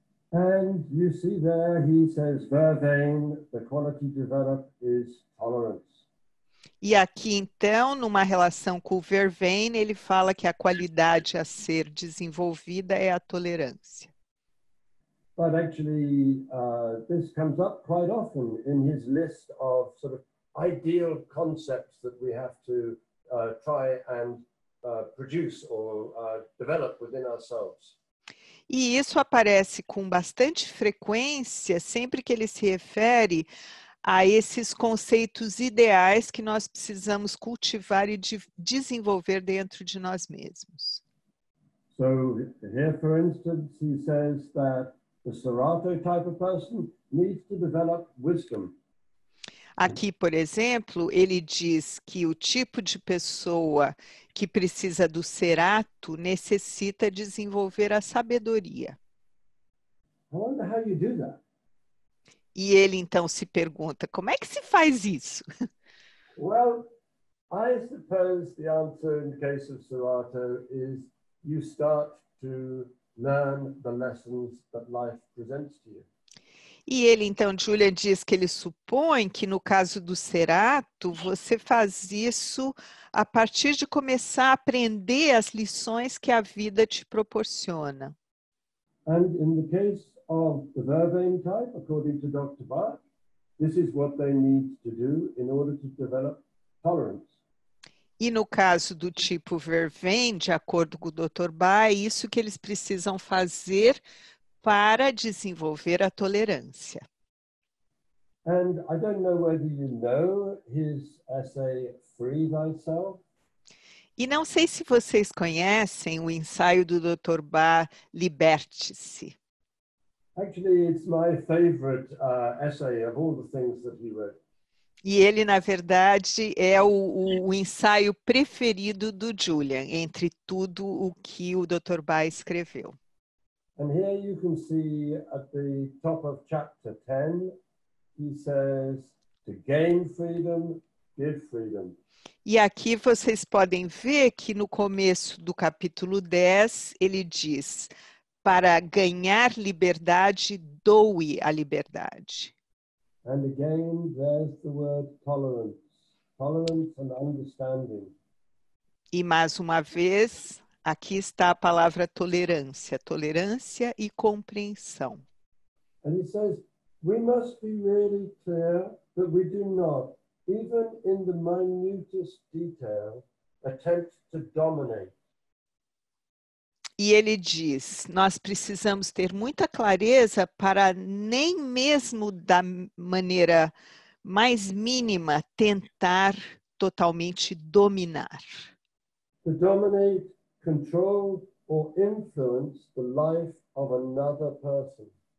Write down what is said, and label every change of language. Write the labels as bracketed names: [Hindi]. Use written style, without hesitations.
[English] And you see there, he says, Vervain, the quality developed is tolerance. [Portuguese] E aqui, então, numa relação com o Vervain, ele fala que a qualidade a ser desenvolvida é a tolerância. [English] But actually, this comes up quite often in his list of sort of ideal concepts that we have to try and produce or develop within ourselves. [Portuguese] E isso aparece com bastante frequência sempre que ele se refere a esses conceitos ideais que nós precisamos cultivar e desenvolver dentro de nós mesmos. [English] So here, for instance, he says that the Serato type of person needs to develop wisdom. [Portuguese] Aqui, por exemplo, ele diz que o tipo de pessoa que precisa do Serato necessita desenvolver a sabedoria. [English] I wonder how you do that. [Portuguese] E ele então se pergunta, como é que se faz isso? [English] Well, I suppose the answer in the case of Serato is you start to learn the lessons that life presents to you. [Portuguese] E ele, então, Julia diz que ele supõe que no caso do Serato, você faz isso a partir de começar a aprender as lições que a vida te proporciona. [English] And in the case of the Vervain type, according to Dr. Bach, this is what they need to do in order to develop tolerance. [Portuguese] E no caso do tipo Vervain, de acordo com o Dr. Bach, é isso que eles precisam fazer para desenvolver a tolerância. [English] And I don't know whether you know his essay, Free Thyself. [Portuguese] E não sei se vocês conhecem o ensaio do Dr. Bach, Liberte-se. [English] Actually, it's my favorite essay of all the things that he wrote. [Portuguese] E ele, na verdade, é o ensaio preferido do Julian, entre tudo o que o Dr. Bach escreveu. [English] And here you can see at the top of chapter 10, he says, to gain freedom, give freedom. [Portuguese] E aqui vocês podem ver que no começo do capítulo 10, ele diz, para ganhar liberdade, doe a liberdade. [English] And again, there's the word tolerance, tolerance and understanding. [Portuguese] E mais uma vez, aqui está a palavra tolerância, tolerância e compreensão. [English] And he says, we must be really clear that we do not, even in the minutest detail, attempt to dominate. [Portuguese] E ele diz, nós precisamos ter muita clareza para nem mesmo da maneira mais mínima tentar totalmente dominar. [English] To dominate, control, or influence the life of another person.